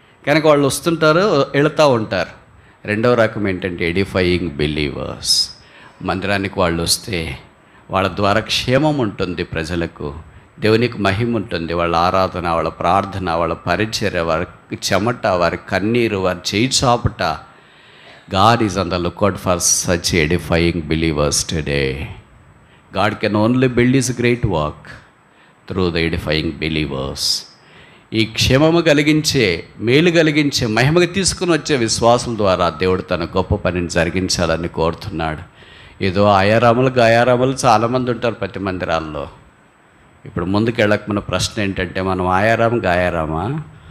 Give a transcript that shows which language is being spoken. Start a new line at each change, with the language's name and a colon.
Telugu: కనుక వాళ్ళు వస్తుంటారు, వెళుతూ ఉంటారు. రెండవ రకం ఏంటంటే ఎడిఫైయింగ్ బిలీవర్స్. మందిరానికి వాళ్ళు వస్తే వాళ్ళ ద్వారా క్షేమం ఉంటుంది, ప్రజలకు దేవునికి మహిమ ఉంటుంది. వాళ్ళ ఆరాధన, వాళ్ళ ప్రార్థన, వాళ్ళ పరిచర్య, వారి చెమట, వారి కన్నీరు, వారి చేయి చాపట.
English: God is on the lookout for such edifying believers today. God can only build His great work through the edifying believers.
Telugu: ఈ క్షేమము కలిగించే, మేలు కలిగించే, మహిమగా తీసుకుని వచ్చే విశ్వాసుల ద్వారా దేవుడు తన గొప్ప పనిని జరిగించాలని కోరుతున్నాడు. ఏదో ఆయారాములు గాయారాములు చాలామంది ఉంటారు ప్రతి మందిరాల్లో. ఇప్పుడు ముందుకెళ్ళక మన ప్రశ్న ఏంటంటే, మనం ఆయారాము గాయారామా?